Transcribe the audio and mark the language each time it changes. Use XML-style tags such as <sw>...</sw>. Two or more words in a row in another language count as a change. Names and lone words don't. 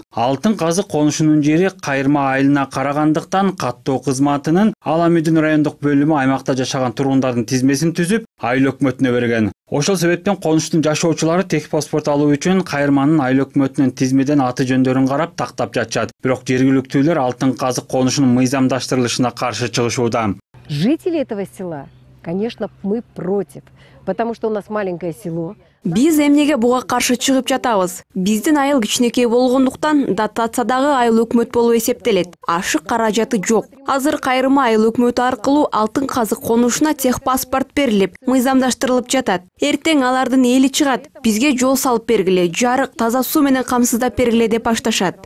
<ky>Алтын казык конушунун жери Кайырма айылына карагандыктан каттоо кызматынын Аламүдүн райондук бөлүмү аймакта жашаган тургундардын тизмесин түзүп, айыл өкмөтүнө берген. Ошол себептен конуштун жашоочулары тех паспорт алуу үчүн Кайырманын айыл өкмөтүнүн тизмеден аты жөндөрүн карап тактап жатышат. Бирок жергиликтүүлөр Алтын казык конушунун мыйзамдаштырылышына каршы чыгышууда.</ky> <ru>Жители этого села, конечно, мы против, потому что у нас маленькое село.</ru> <ky>Биз эмнеге буга каршы чыгып жатабыз? Биздин айыл кичинекей болгондуктан дотациядагы айыл өкмөт болуп эсептелет. Ашык каражаты жок. Азыр Кайырма айыл өкмөтү аркылуу Алтын казык конушуна тех паспорт берилип, мыйзамдаштырылып жатат. Эртең алардын эли чыгат, бизге жол салып бергиле, жарык, таза суу менен камсыздап бергиле деп башташат.</ky>